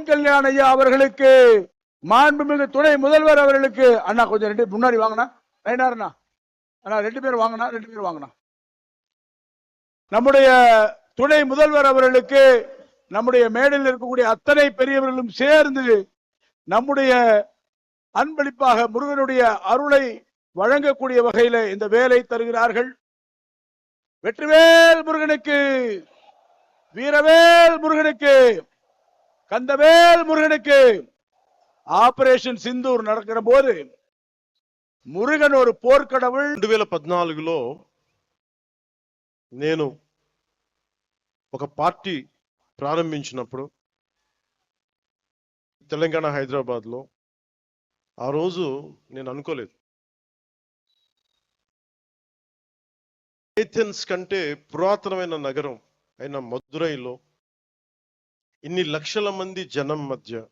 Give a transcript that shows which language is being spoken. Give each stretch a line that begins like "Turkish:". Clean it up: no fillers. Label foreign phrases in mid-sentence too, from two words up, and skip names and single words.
Tamil: கல்யாண் ஐயா அவர்களுக்கு, மாண்புமிகு துணை முதல்வர் அவர்களுக்கு, அண்ணா கொஞ்சம் 2 முன்னாடி வாங்கினா நைனார்ண்ணா, அண்ணா 2 பேர் வாங்கினா, நம்முடைய துணை முதல்வர் அவர்களுக்கு, நம்முடைய மேடையில் இருக்கக்கூடிய அத்தனை பெரியவர்களும் சேர்ந்து நம்முடைய அன்பளிப்பாக முருகனுடைய அருளை வழங்கக்கூடிய வகையில இந்த வேலை தருகிறார்கள். வெற்றிவேல் முருகனுக்கு, வீரவேல் முருகனுக்கு, கந்தவேல் முருகனுக்கு. ஆபரேஷன் சிந்தூர் நடக்கிற போது మురుగన్ ஒரு పోర్కడవుల్
Telugu: 2014లో నేను ఒక పార్టీ ప్రారంభించినప్పుడు తెలంగాణ హైదరాబాద్లో ఆ రోజు నేను అనుకోలేదు ఏథెన్స్ కంటే పురాతనమైన నగరం అయిన మదురైలో ఇన్ని లక్షల మంది జనం మధ్య